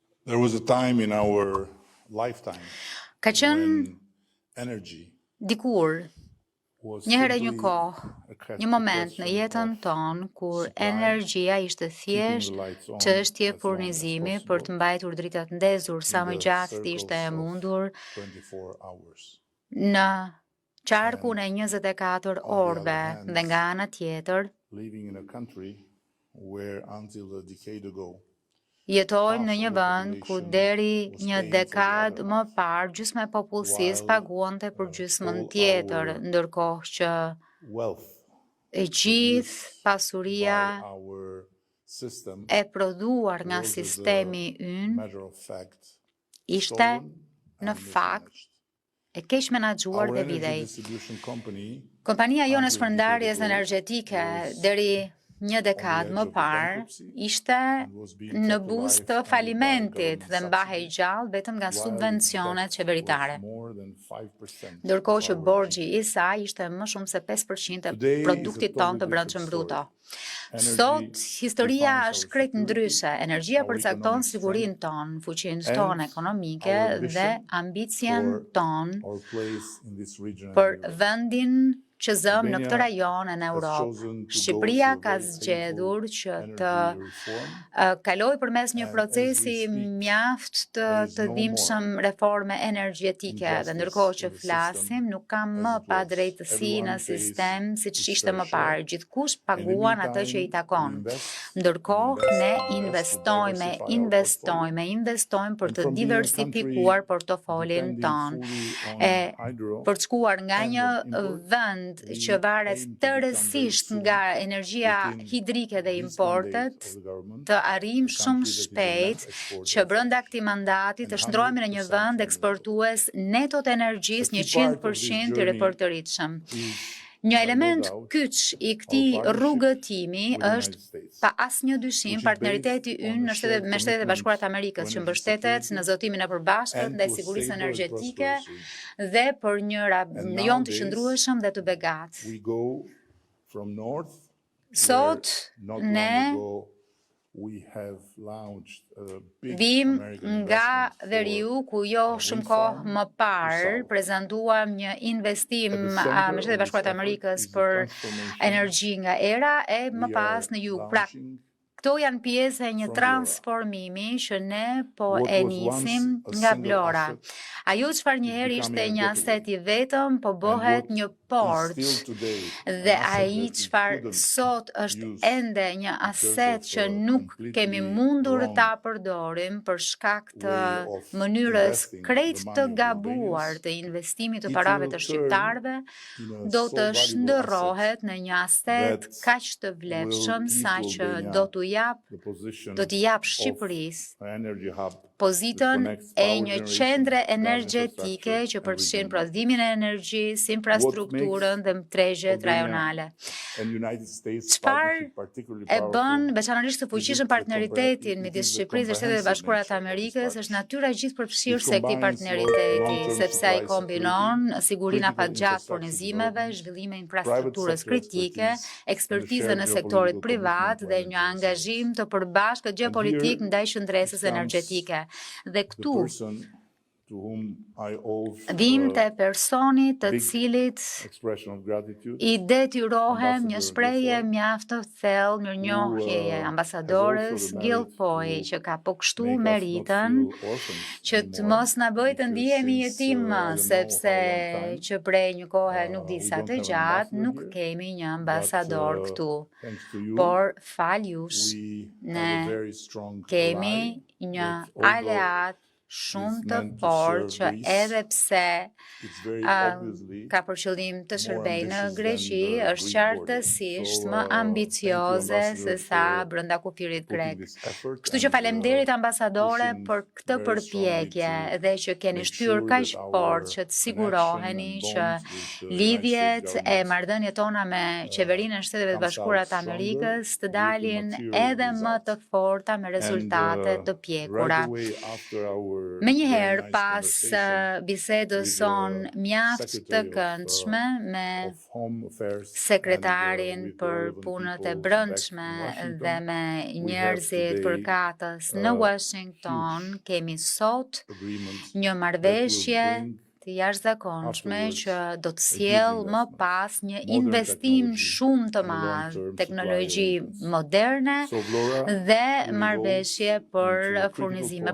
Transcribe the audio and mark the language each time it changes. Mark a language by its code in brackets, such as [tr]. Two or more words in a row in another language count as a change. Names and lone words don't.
[en] There was a time in our lifetime [sq] Ka qenë [en] when energy [sq] dikur, [en] was [sq] një herë një [en] simply [sq] kohë, [en] a [sq] një moment në [en] question [sq] jetën [en] of [sq] tonë kur [en] supply, [sq] energjia ishte [en] keeping the [sq] thjesht [en] lights on [sq] çështje [en] as long as [sq] furnizimi për [en] possible [sq] të mbajtur dritat ndezur sa [en] in [sq] më [en] the [sq] gjatë të ishte [en] circles [sq] e [en] of [sq] mundur [en] 24 hours. [sq] në qarkun e [en] And [sq] 24 [en] on the [sq] orëve [en] other hand, [sq] dhe nga ana tjetër [en] living in a country where until a decade ago, [sq] jetojmë në [en] half [sq] një [en] of the [sq] vend ku [en] population [sq] deri [en] was [sq] një [en] paying for the [sq] dekadë [en] other [sq] më [en] half, [sq] parë gjysma e popullsisë [en] while [sq] paguante për gjysmën [en] all [sq] tjetër, [en] our [sq] ndërkohë që [en] wealth [sq] e gjithë [en] produced [sq] pasuria [en] by our system [sq] e prodhuar nga [en] was as a [sq] sistemi ynë [en] matter of fact [sq] ishte [en] stolen [sq] në [en] and [sq] fakt [en] mismanaged. [sq] e keq menaxhuar [en] Our [sq] dhe [en] energy [sq] videj. [en] distribution company [sq] Kompania jone [en] until a decade [sq] shpërndarjes [en] ago [sq] energjetike [en] was [sq] deri një [en] on the [sq] dekadë [en] edge [sq] më [en] of the [sq] parë [en] bankruptcy [sq] ishte [en] and was being [sq] në [en] kept [sq] buzë [en] alive [sq] të [en] only by [sq] falimentit [en] government [sq] dhe mbahej [en] subsidies, [sq] gjallë vetëm nga [en] while its [sq] subvencionet [en] debt was [sq] qeveritare. [en] more than 5% [sq] Ndërkohë [en] of [sq] që [en] our [sq] borxhi [en] GDP. [sq] i saj ishte më shumë se 5% e [en] Today is a [sq] produktit tonë [en] totally [sq] të [en] different [sq] brendshëm [en] story. [sq] bruto. [en] Energy [sq] Sot historia [en] defines [sq] është [en] our [sq] krejt [en] security, [sq] ndryshe. Energjia [en] our [sq] përcakton [en] economic [sq] sigurinë [en] strength, [sq] tonë, fuqinë [en] and [sq] tonë ekonomike [en] our [sq] dhe [en] ambition [sq] ambicien [en] for [sq] tonë [en] our place in this region and [sq] për [en] in Europe. [sq] vendin që zëm në këtë [en] Albania [sq] rajon e në [en] has [sq] Europë. [en] chosen to go [sq] Shqipëria [en] through a [sq] ka [en] very [sq] zgjedhur [en] painful [sq] që të [en] energy reform, [sq] kaloj përmes një [en] and as we [sq] procesi [en] speak, [sq] mjaft [en] there is [sq] të [en] no [sq] dhimbshëm [en] more [sq] reforme energjetike dhe [en] injustice [sq] ndërkohë që [en] in the [sq] flasim [en] system [sq] nuk ka [en] as [sq] më [en] it [sq] pa [en] was. [sq] drejtësi në [en] Everyone pays [sq] sistem siç [en] its [sq] ishte [en] fair [sq] më [en] share. [sq] parë. Gjithkush [en] In the [sq] paguan atë që i [en] meantime, we [sq] takon. [en] invest and [sq] Ndërkohë ne [en] invest to diversify our portfolio. [sq] investojmë për [en] And [sq] të [en] from being a [sq] diversifikuar [en] country [sq] portofolin [en] depending [sq] ton. [en] fully on [sq] E [en] hydro [sq] përçkuar nga [en] and [sq] një [en] on import, [sq] vend që [en] we [sq] varet [en] aim to become very [sq] tërësisht [en] soon, [sq] nga energjia [en] within [sq] hidrike dhe [en] this mandate [sq] importet, [en] of the government, [sq] të arrijmë [en] a [sq] shumë [en] country that is a [sq] shpejt [en] net exporter [sq] që [en] of [sq] brenda [en] energy [sq] këtij mandati të [en] and [sq] shndrohemi në një [en] 100% [sq] vend [en] renewable. [sq] eksportues neto të [en] A [sq] energjisë [en] key part of this [sq] 100% i [en] journey [sq] ripërtëritshëm. [en] is, [sq] Një [en] by no [sq] element [en] doubt, [sq] kyç i [en] our [sq] këtij [en] partnership [sq] rrugëtimi [en] with the [sq] është [en] United States, [sq] pa asnjë dyshim [en] which is [sq] partneriteti [en] based on [sq] ynë [en] a [sq] me [en] shared [sq] Shtetet e Bashkuara të [en] commitment [sq] Amerikës [en] to [sq] që [en] energy [sq] mbështetet [en] security [sq] në zotimin e përbashkët [en] and [sq] ndaj [en] to a [sq] sigurisë [en] stable and [sq] energjetike [en] prosperous region. [sq] dhe për një [en] And [sq] rajon të [en] nowadays, [sq] qëndrueshëm dhe të begat. [en] we go from north, where [sq] Sot [en] not long [sq] ne [en] ago we have launched a big [sq] vim [en] American [sq] nga [en] investment [sq] veriu [en] for [sq] ku jo [en] a [sq] shumë [en] wind [sq] kohë [en] farm [sq] më [en] to [sq] parë [en] south. [sq] prezantuam një investim [en] At the [sq] me [en] center [sq] Shtetet e [en] of this [sq] Bashkuara të [en] effort [sq] Amerikës [en] is the [sq] për [en] transformation [sq] energji nga era e më [en] we [sq] pas [en] are [sq] në jug. Pra, [en] launching [sq] këto janë pjesë e një [en] from Vlora. [sq] transformimi që ne po [en] What [sq] e [en] was once [sq] nisim [en] a [sq] nga [en] single [sq] Vlora. [en] asset [sq] Ajo çfarë një [en] is [sq] herë [en] becoming [sq] ishte [en] a [sq] një [en] gateway. [sq] aset i vetëm, po [en] And [sq] bëhet [en] what [sq] një [en] is [sq] port. [en] still today [sq] Dhe [en] an asset [sq] ai [en] that we [sq] çfarë [en] couldn't [sq] sot është [en] use [sq] ende një [en] because [sq] aset [en] of [sq] që [en] a [sq] nuk kemi [en] completely [sq] mundur [en] wrong [sq] ta përdorim për shkak të [en] way of [sq] mënyrës [en] investing [sq] krejt [en] the [sq] të [en] money of the [sq] gabuar [en] Albanians, [sq] të investimit të [en] it [sq] parave [en] will [sq] të [en] turn [sq] shqiptarëve, [en] in a [sq] do [en] so [sq] të [en] valuable asset [sq] shndërrohet në një aset [en] that [sq] kaq të [en] will [sq] vlefshëm [en] give [sq] sa [en] to [sq] që [en] Albania [sq] do t'u jap [en] the position [sq] do t'i jap [en] of [sq] Shqipërisë [en] an energy hub that [sq] pozitën [en] connects [sq] e [en] power [sq] një [en] generation, [sq] qendre [en] gas [sq] energjetike [en] infrastructure, [sq] që [en] and [sq] përfshin [en] regional markets. [sq] prodhimin e energjisë, [en] What [sq] infrastrukturën [en] makes [sq] dhe tregjet [en] Albania [sq] rajonale. [en] and United States [sq] Çfarë [en] partnership particularly [sq] e bën [en] powerful [sq] veçanërisht të [en] is [sq] fuqishëm partneritetin midis Shqipërisë dhe Shtetet e Bashkuara të Amerikës është natyra e gjithë përfshirëse e këtij partneriteti, sepse ai kombinon sigurinë afatgjatë furnizimeve, zhvillimin e infrastrukturës kritike, ekspertizën e sektorit privat dhe një angazhim të përbashkët gjeopolitik ndaj qendresës energjetike. Dhe këtu [en] to whom I owe [sq] vim te personi të [en] big [sq] cilit [en] expression of gratitude, [sq] i detyrohem një [en] Ambassador [sq] shprehje [en] Guilfoyle, [sq] mjaft të thellë mirënjohjeje [en] has [sq] ambasadores [en] also the merit [sq] Guilfoyle [en] to [sq] që ka po kështu [en] make us not [sq] meritën [en] feel orphans [sq] që të [en] anymore, [sq] mos na bëj të [en] because [sq] ndihemi [en] since, [sq] jetim, [en] I don't know [sq] sepse [en] how long time, [sq] që prej një kohe nuk di [en] we [sq] sa [en] don't [sq] të [en] have an [sq] gjatë [en] ambassador [sq] nuk [en] here, [sq] kemi një [en] but [sq] ambasador këtu. [en] thanks to you, [sq] Por fal jush, [en] we have a [sq] ne [en] very strong [sq] kemi [en] ally [sq] një [en] that although [sq] aleat shumë [en] is [sq] të [en] meant to [sq] fortë [en] serve [sq] që [en] Greece, [sq] edhe pse [en] it's very obviously [sq] ka për qëllim të [en] more [sq] shërbejë në [en] ambitious [sq] Greqi, [en] than the [sq] është [en] Greek [sq] qartësisht [en] border. [sq] më [en] So, thank you, [sq] ambicioze [en] Ambassador, [sq] se sa [en] for [sq] brenda kufirit [en] putting [sq] grek. [en] this effort [sq] Kështu që [en] and [sq] faleminderit ambasadore [en] pushing [sq] për këtë [en] very [sq] përpjekje [en] strongly [sq] dhe që keni [en] make [sq] shtyr [en] sure [sq] kaq [en] that our [sq] fort që të [en] connection [sq] siguroheni [en] and [sq] që [en] bonds with the United States [sq] lidhjet e [en] government [sq] marrëdhëniet tona me qeverinë e Shteteve të [en] comes [sq] Bashkuara [en] out [sq] të [en] stronger [sq] Amerikës të [en] with the [sq] dalin [en] material [sq] edhe më [en] results. [sq] të forta me [en] And [sq] rezultate të [en] right [sq] pjekura. [en] away after our [sq] Menjëherë pas bisedës sonë mjaft të këndshme me sekretarin për punët e brendshme dhe me njerëzit përkatës në Washington, kemi sot një marrëveshje të jashtëzakonshme që do të sjellë më pas një investim shumë të madh, teknologji moderne dhe marrëveshje për furnizime.